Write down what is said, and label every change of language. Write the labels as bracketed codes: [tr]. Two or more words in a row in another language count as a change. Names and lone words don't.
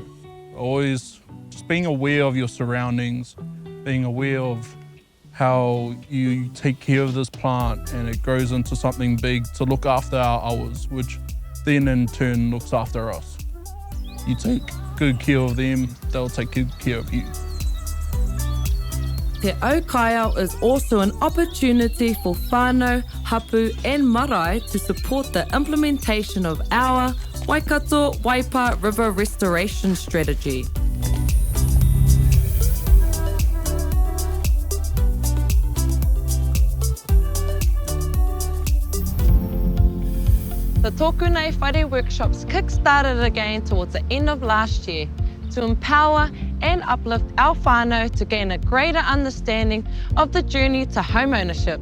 [en] Always just being aware of your surroundings, being aware of how you take care of this plant and it grows into something big to look after our hours, which then in turn looks after us. You take good care of them, they'll take good care of you. Te Au Kaiao is also an opportunity for [mi] whānau, hapu [en] and marae to support the implementation of our Waikato Waipa River Restoration Strategy. The Tokune Friday workshops kick-started again towards the end of last year to empower and uplift our whānau to gain a greater understanding of the journey to home ownership.